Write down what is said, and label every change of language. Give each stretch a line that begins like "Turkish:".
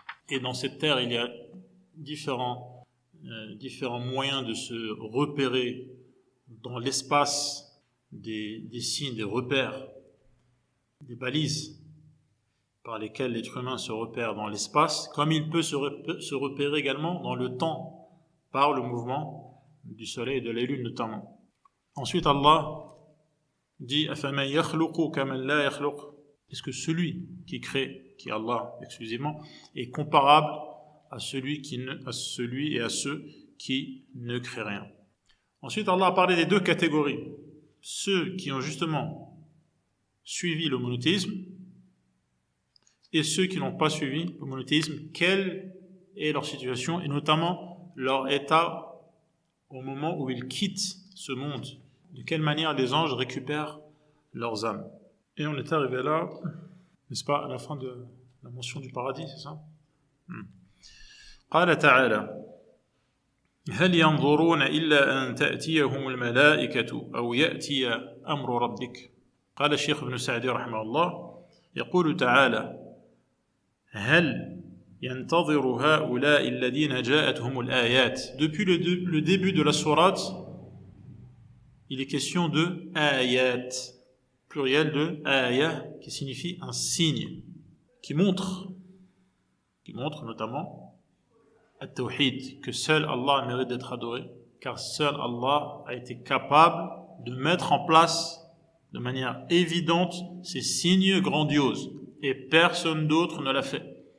French: Et dans cette terre, il y a différents moyens de se repérer dans l'espace, des signes, des repères, des balises par lesquelles l'être humain se repère dans l'espace, comme il peut se repérer également dans le temps par le mouvement du soleil et de la lune notamment. Ensuite Allah dit
Arabic: أَفَمَنْ يَخْلُقُ كَمَنْ لَا يَخْلُقُ.
French: Est-ce que celui qui crée, qui est Allah exclusivement, est comparable à celui et à ceux qui ne créent rien? Ensuite Allah a parlé des deux catégories. Ceux qui ont justement suivi le monothéisme et ceux qui n'ont pas suivi le monothéisme, quelle est leur situation et notamment leur état au moment où ils quittent ce monde. De quelle manière les anges récupèrent leurs âmes. Et on est arrivé là, n'est-ce pas, à la fin de la mention du paradis, c'est ça?
Arabic: قال تعالى هل ينظرون إلا أن تأتيهم الملائكة أو يأتي أمر ربك. قال الشيخ ابن سعدي رحمه الله يقول تعالى هل ينتظر هؤلاء الذين جاءتهم الآيات.
French: Depuis le début de la sourate, il est question de ayat, pluriel de ayah, qui signifie un signe, qui montre notamment at-tawhid, que seul Allah mérite d'être adoré, car seul Allah a été capable de mettre en place de manière évidente ces signes grandioses, et personne d'autre ne l'a fait.